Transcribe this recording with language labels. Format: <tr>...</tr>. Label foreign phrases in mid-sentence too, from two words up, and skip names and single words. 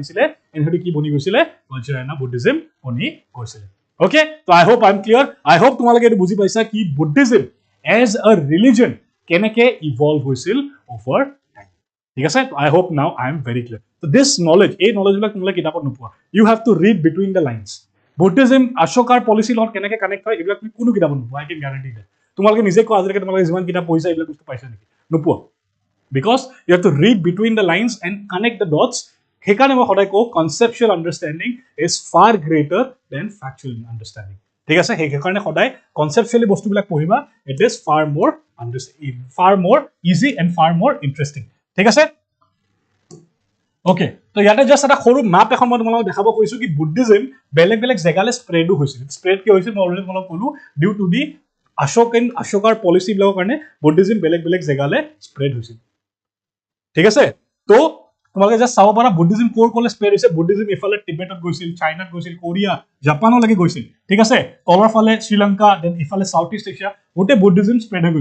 <as>দিছিলে সিহঁতি কি বনি গৈছিলে বজ্ৰায়না বুদ্ধিজম বনি গৈছিলে ওকে তো</as> <en>I hope I am clear I hope</en> <as>তোমালোকে এইটো বুজি পাইছা কি</as> <en>Buddhism as a religion</en> <as>কেনেকে ইভলভ হৈছিল অভাৰ</as> <en>টাইম</en> <as>ঠিক আছে</as> <en>I hope now I am very clear তো this knowledge</en> <as>এই নলেজবিলাক তোমালোকে কিতাপত নোপোৱা</as> <en>you have to read between the</en> <as>লাইনছ বুদ্ধিজম অশোকাৰ পলিচিৰ লগত কেনেকে কানেক্ট হয় এইবিলাক তুমি কোনো কিতাপত নোপোৱা</as> <en>I can guarantee that</en> <as>তোমালোকে নিজে কোৱা আজিলৈকে তোমালোকে যিমান কিতাপ পঢ়িছা এইবিলাক বস্তু পাইছা নেকি নোপোৱা</as> <en>because you have to read between the lines and connect the dots</en> <as>সেইকাৰণে মই সদায় কওঁ</as> <en>conceptual understanding is far greater than factual understanding</en> <as>ঠিক আছে সেইকাৰণে সদায় conceptually বস্তুবিলাক পঢ়িবা</as> <en>it is far more easy and far more interesting</en> <as>ঠিক আছে okay তো ইয়াতে জাস্ট এটা সৰু ম্যাপ এখন মই তোমালোকক দেখাব কৈছো কি বুদ্ধিজম বেলেগ বেলেগ জেগালে স্প্ৰেডো হৈছিল স্প্ৰেড কি হৈছিল মই অলৰেডি তোমালোকক ক'লো</as> <en>due to the</en> <as>অশোকাৰ পলিচি বিলাকৰ কাৰণে বুদ্ধিজম বেলেগ বেলেগ জেগালে স্প্ৰেড হৈছিল ঠিক আছে তো তোমালোকে জাস্ট চাব পাৰা বুদ্ধিজম ক'লে স্প্ৰেড হৈছে বুদ্ধিজম ইফালে টিবেটত গৈছিল চাইনাত গৈছিল কোৰিয়া জাপানলৈকে গৈছিল ঠিক আছে তলৰ ফালে শ্ৰীলংকা দেন ইফালে সাউথ ইষ্ট এছিয়া গোটেই বুদ্ধিজম স্প্ৰেড হৈ</as>